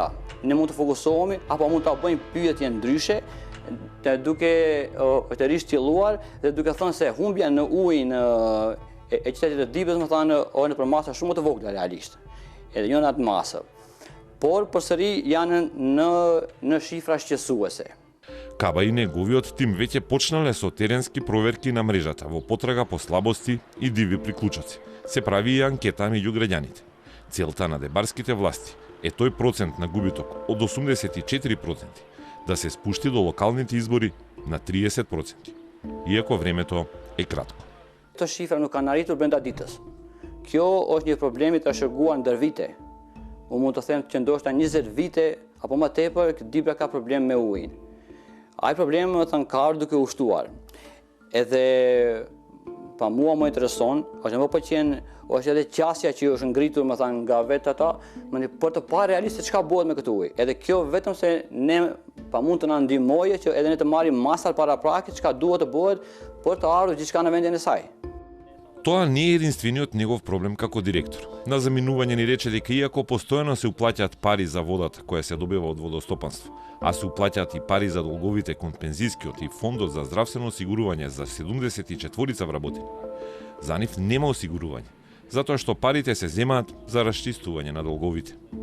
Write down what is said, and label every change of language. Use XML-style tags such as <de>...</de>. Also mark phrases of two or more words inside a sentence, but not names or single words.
<sq>Ne mund të fokusohemi apo mund ta bëjmë pyetje ndryshe, duke të rishtjelluar dhe duke thënë se humbja në ujin e qytetit të Dibës, më thënë, është në masa shumë të vogla realisht. Edhe jo në atë masë. Por përsëri janë në shifra shqetësuese.</sq> <mk>Каба и неговиот тим веќе почнале со теренски проверки на мрежата во потрага по слабости и диви приклучоци. Се прави и анкета меѓу граѓаните. Целта на дебарските власти е тој процент на губиток од 84% да се спушти до локалните избори на 30%, иако времето е кратко.</mk> <sq>Këto shifra nuk kanë arritur brenda ditës. Kjo është një problemi të shërguar ndër vite. Unë mund të them që ndoshta 20 vite apo më tepër Dibra ka problem me ujin. Ai problem më thënë ka ardhur duke u shtuar. Edhe pa mua më intereson, është më pëlqen, është edhe qasja që është ngritur më thënë nga vetë ata, për të parë realisht çka bëhet me këtë ujë. Edhe kjo vetëm se ne pa mund të na ndihmojë që edhe ne të marrim masat paraprake çka duhet të bëhet për të ardhur gjithçka në vendin e saj.</sq> <mk>Тоа не е единствениот негов проблем како директор. На заминување ни рече дека иако постојано се уплаќаат пари за водата која се добива од водостопанство, а се уплаќаат и пари за долговите кон пензискиот и фондот за здравствено осигурување за 74 вработени, за нив нема осигурување, затоа што парите се земаат за расчистување на долговите.</mk>